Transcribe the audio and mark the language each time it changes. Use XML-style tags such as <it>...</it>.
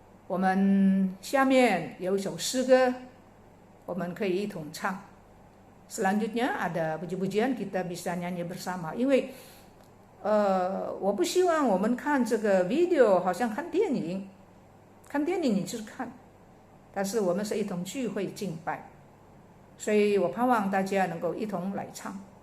<zh>我们下面有一首诗歌，我们可以一同唱。</zh> <id>Selanjutnya ada puji-pujian kita bisa nyanyi bersama.</id> <zh>因为我不希望我们看这个 video 好像看电影你去看，但是我们是一同聚会敬拜，所以我盼望大家能够一同来唱。</zh>